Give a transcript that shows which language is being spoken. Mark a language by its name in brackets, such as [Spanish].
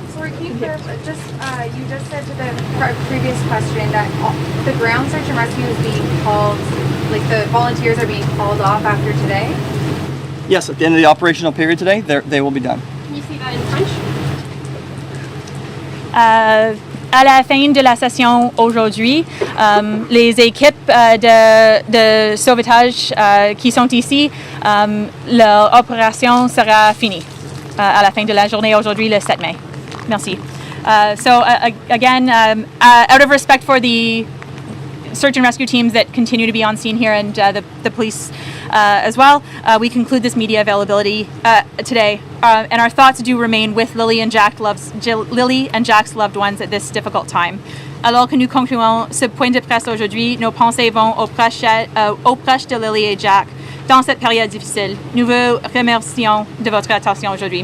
[English] Sorry, can you clarify, you just said to the previous question that the ground search and rescue is being called, like the volunteers are being called off after today? Yes, at the end of the operational period today, they will be done. Can you see that in French? [French] À la fin de la session aujourd'hui, les équipes de sauvetage qui sont ici, leur opération sera finie à la fin de la journée aujourd'hui, le 7 mai. Merci. [English] Again, out of respect for the search and rescue teams that continue to be on scene here and the police as well, we conclude this media availability today. And our thoughts do remain with Lily and Jack's loved ones at this difficult time. [French] Alors que nous concluons ce point de presse aujourd'hui, nos pensées vont aux proches de Lily et Jack dans cette période difficile. Nous vous remercions de votre attention aujourd'hui.